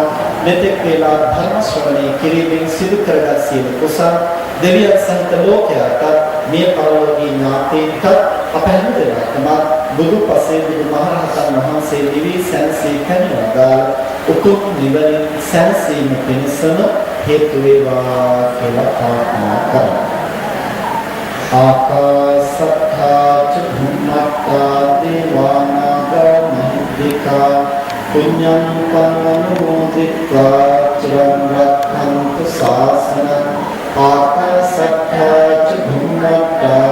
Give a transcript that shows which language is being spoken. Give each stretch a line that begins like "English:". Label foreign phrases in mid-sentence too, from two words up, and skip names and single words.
Sinhala: මෙතෙක් වේලා ධර්ම ශ්‍රවණය කිරීමෙන් සිදු කරගත් සියලු කුසල් දෙවියන් සහිත ලෝකයට මේ පරලෝකීය ඥාතීන්ට අප හැමදෙනාටම බුදු පසේ බුදු මහරහතන් වහන්සේ නිවි සැනසී පැමිණලා උතුම් නිවන සැනසීම පිණිසම හේතු වේවා කියලා ප්‍රාර්ථනා කරනවා.
Pali: ආකාසත්තා ච භුම්මත්තා දේවානාගා මහිද්దికා පුඤ්ඤං පන්නෝදිත්වා චිරං රක්ඛන්තු ශාසනං ආකාසත්තා ච භුම්මත්තා